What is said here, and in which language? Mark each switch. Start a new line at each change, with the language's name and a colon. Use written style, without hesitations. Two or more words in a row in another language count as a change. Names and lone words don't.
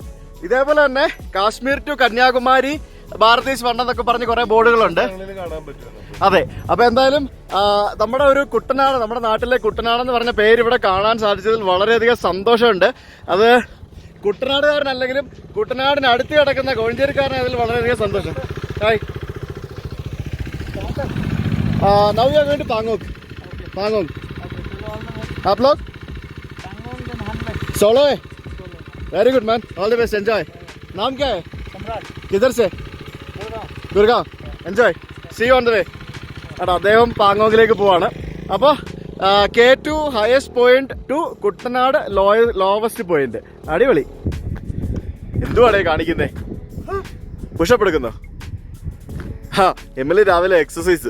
Malayalam: ഇതേപോലെ തന്നെ കാശ്മീർ ടു കന്യാകുമാരി ഭാരത് ഈസ് 1 എന്നൊക്കെ പറഞ്ഞ് കുറെ ബോർഡുകളുണ്ട്. അതെ, അപ്പൊ എന്തായാലും നമ്മുടെ ഒരു കുട്ടനാട്, നമ്മുടെ നാട്ടിലെ കുട്ടനാട് എന്ന് പറഞ്ഞ പേര് ഇവിടെ കാണാൻ സാധിച്ചതിൽ വളരെയധികം സന്തോഷമുണ്ട്. അത് കുട്ടനാടുകാരനല്ലെങ്കിലും കുട്ടനാടിന് അടുത്ത് കിടക്കുന്ന കോഴഞ്ചേരിക്കാരനതിൽ വളരെയധികം സന്തോഷം. ഹായ്,
English: now we are going to Pangong. Pangong.
Hindi: आप लोग? सोलो है?
English: very good man, all the best, enjoy.
Hindi: नाम क्या है? सम्राट. किधर से? गुरगांव.
English: enjoy, see you on the way.
Malayalam: എടാ, അദ്ദേഹം പാങ്ങോങ്ങിലേക്ക് പോവാണ്. അപ്പോൾ K2
English: highest point
Malayalam: ടു കുട്ടനാട്
English: lowest point.
Malayalam: അടിപൊളി. എന്തുവാടേ കാണിക്കുന്നേ? പുഷപ്പ് എടുക്കുന്നോ? എമ്മില് രാവിലെ എക്സസൈസ്.